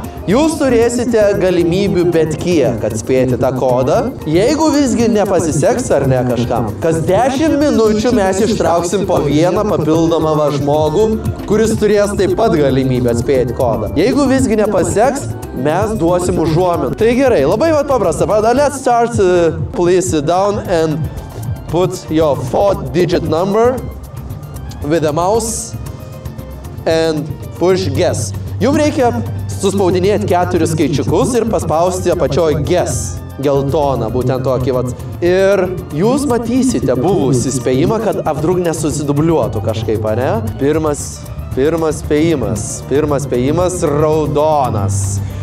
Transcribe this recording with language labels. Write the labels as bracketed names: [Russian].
[Lithuanian] Jūs turėsite galimybių bet kiek atspėti tą kodą. Jeigu visgi nepasiseks ar ne kažkam, kas 10 minučių mes ištrauksim po vieną papildomą žmogų, kuris turės taip pat galimybę atspėti kodą. Jeigu visgi nepasiseks, mes duosim užuominą. Tai gerai, labai paprasta. [English] Let's start, please sit down and put your 4-digit number with a mouse and push guess. [Lithuanian] Jums reikia suspaudinėti 4 skaičiukus ir paspausti apačioj guess, geltoną, būtent tokį Ir jūs matysite buvusį spėjimą, kad apdrug nesusidubliuotų kažkaip, ne? Pirmas spėjimas raudonas.